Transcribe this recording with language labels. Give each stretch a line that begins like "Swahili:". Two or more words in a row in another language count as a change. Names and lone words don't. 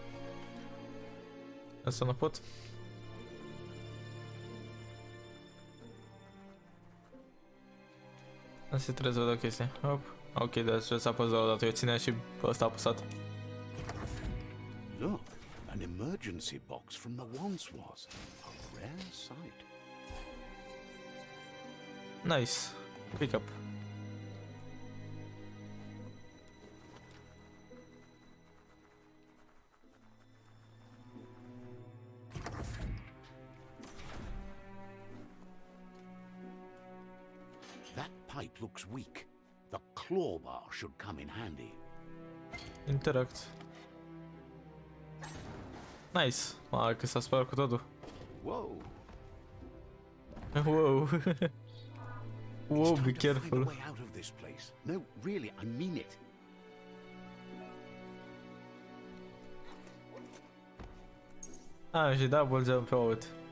Romanian: Asta nu pot. Asta trebuie să văd o chestie. Hop. Ok, dar trebuie să apăs doar o dată. Eu țineam și ăsta apăsat.
English: Look, an emergency box from the once was. A rare sight. Nice. Pick up. That pipe looks weak. The claw bar should come in handy. Interact. Nice.
Romanian: Că s-a spart cu totul.
English: Whoa. Wow. Whoa, be Find a careful. way out of this place. No, really, I mean it.
Romanian: Și
English: double jump out.